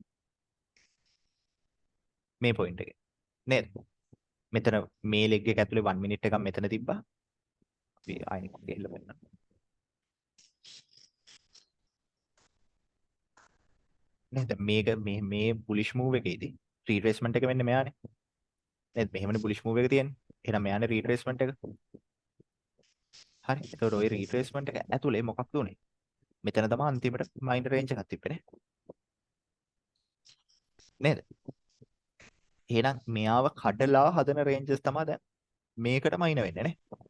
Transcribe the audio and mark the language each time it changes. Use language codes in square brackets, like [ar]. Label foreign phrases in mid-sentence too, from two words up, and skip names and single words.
[si] මේ point එකේ. නේද? මෙතන මේ leg එක ඇතුලේ 1 minute එකක් මෙතන තිබ්බා. අපි ආයෙත් ගිහලා බලන්න. නේද? මේ [en] bullish move [si] එකේදී retracement එක වෙන්නේ මෙයානේ. නේද? මෙහෙමනේ [en] bullish move [si] එක තියෙන්නේ. එහෙනම් මෙයානේ retracement එක. හරි. ඒතකොට ওই retracement එක ඇතුලේ මොකක්ද උනේ? මෙතන තමයි අන්තිමට [en] minor range [si] එකක් තිබ්බේ නේද? එහෙනම් මෙයාව කඩලා හදන ranges තමයි දැන් මේකට minor වෙන්නේ නේ.